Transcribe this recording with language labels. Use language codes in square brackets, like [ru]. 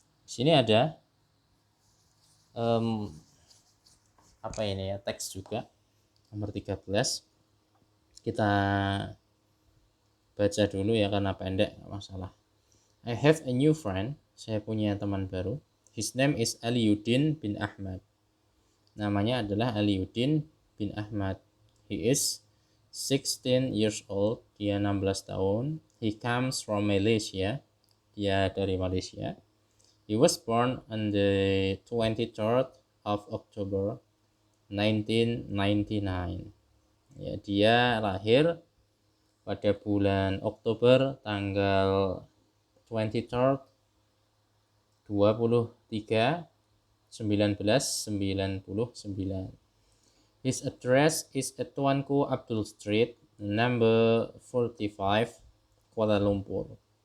[id] Sini ada apa ini ya, teks juga. Nomor 13. Kita baca dulu ya karena pendek, nggak masalah. [en] I have a new friend. [id] Saya punya teman baru. [en] His name is Aliuddin bin Ahmad. [id] Namanya adalah Aliuddin bin Ahmad. [en] He is 16 years old. [id] Dia 16 tahun. [en] He comes from Malaysia. [id] Dia dari Malaysia. [en] He was born on the 23rd of October 1999. [id] Ya, dia lahir pada bulan Oktober tanggal 23rd 23 1999. [en] His address is at Tuanku Abdul Street, number 45, Kuala Lumpur.